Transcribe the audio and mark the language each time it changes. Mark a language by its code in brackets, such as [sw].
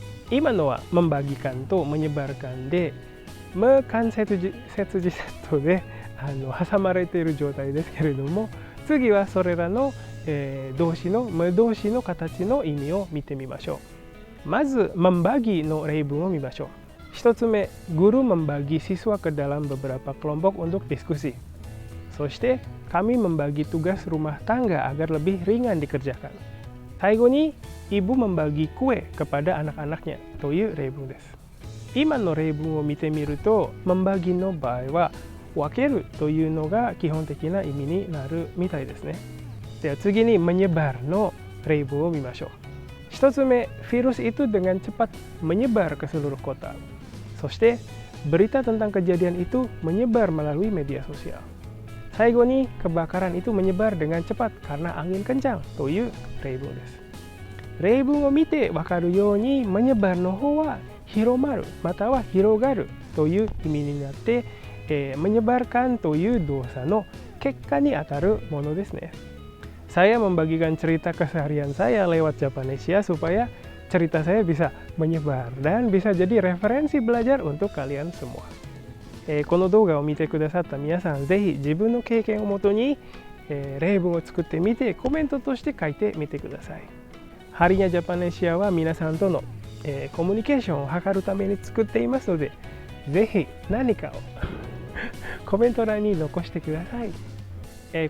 [ja] 今のはmembagikanとmenyebarkanで、無間接字セットで挟まれている状態ですけれども、次はそれらの、動詞の無動詞の形の意味を見てみましょう。まず membagi の例文を見ましょう。一つ目、 [id] guru membagi siswa ke dalam beberapa kelompok untuk diskusi. [ja] そして [id] kami membagi tugas rumah tangga agar lebih ringan dikerjakan. [ja] 最後に [id] ibu membagi kue kepada anak-anaknya [ja] という例文です。今の例文を見てみると、membagi の場合は分けるというのが基本的な意味になるみたいですね。では次に menyebar の例文を見ましょう。一つ目、 [id] virus itu dengan cepat menyebar ke seluruh kota. [ja] そして [id] berita tentang kejadian itu menyebar melalui media sosial. [ja] 最後に [id] kebakaran itu menyebar dengan cepat karena angin kencang [ja] という例文です。例文を見て分かるように menyebar の方は広まるまたは広がるという意味になって、menyebarkan という動作の結果にあたるものですね。 [id] Saya membagikan cerita keseharian saya lewat Japanesia supaya cerita saya bisa menyebar dan bisa jadi referensi belajar untuk kalian semua. [ja] この動画を見てくださった皆さん、ぜひ自分の経験をもとに、例文を作ってみてコメントとして書いてみてください。ハリニャジャパネシアは皆さんとの、コミュニケーションを図るために作っていますので、ぜひ何かをコメント欄に残してください。